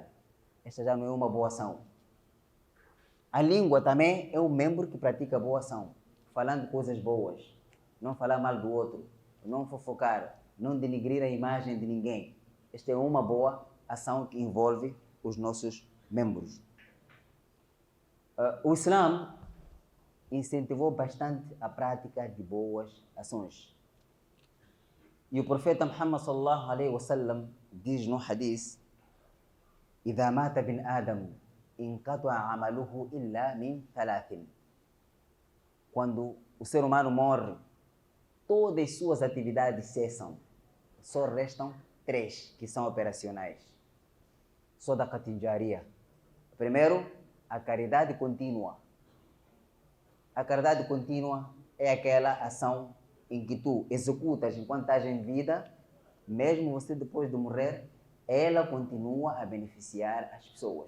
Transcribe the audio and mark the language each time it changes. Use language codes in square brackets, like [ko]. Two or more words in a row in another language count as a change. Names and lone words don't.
[pt] Esta já não é uma boa ação. A língua também é um membro que pratica boa ação, falando coisas boas, não falar mal do outro, não fofocar, não denigrir a imagem de ninguém. Esta é uma boa ação que envolve os nossos membros. O Islã incentivou bastante a prática de boas ações. E o profeta Muhammad [ar] صلى الله عليه وسلم [pt] diz no hadith: [ar] "إذا مات ابن آدم انقطع عمله إلا من ثلاث." [pt] Quando o ser humano morre, todas as suas atividades cessam. Só restam 3 que são operacionais. [ar] صدقة جارية. [pt] Primeiro, a caridade contínua. A caridade contínua é aquela ação em que tu executas enquanto estás em vida, mesmo você depois de morrer, ela continua a beneficiar as pessoas.